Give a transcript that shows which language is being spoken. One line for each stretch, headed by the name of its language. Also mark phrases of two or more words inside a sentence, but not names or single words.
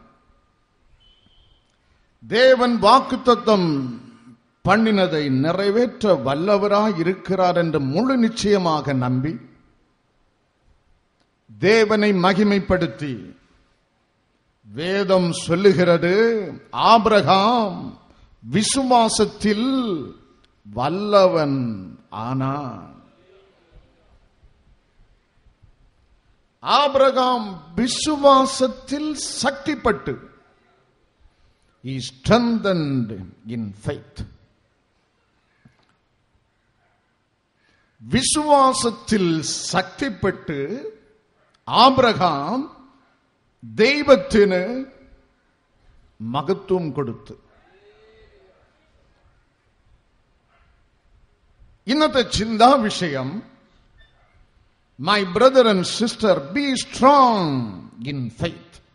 Tamil: தேவன் வாக்குத்தத்தம் பண்ணினதை நிறைவேற்ற வல்லவராய் இருக்கிறார் என்று முழு நிச்சயமாக நம்பி தேவனை மகிமைப்படுத்தி, வேதம் சொல்லுகிறது, ஆபிரகாம் விசுவாசத்தில் வல்லவன் ஆனான். ஆபிரகாம் விசுவாசத்தில் சக்திப்பட்டு,
English: he strengthened in faith.
Tamil: விசுவாசத்தில் சக்திப்பட்டு ஆபிரகாம்
Malayalam: ദൈവത്തിന് മഹത്വം കൊടുത്തു. ഇന്നത്തെ ചിന്താ വിഷയം,
English: my brother and sister, be strong in faith.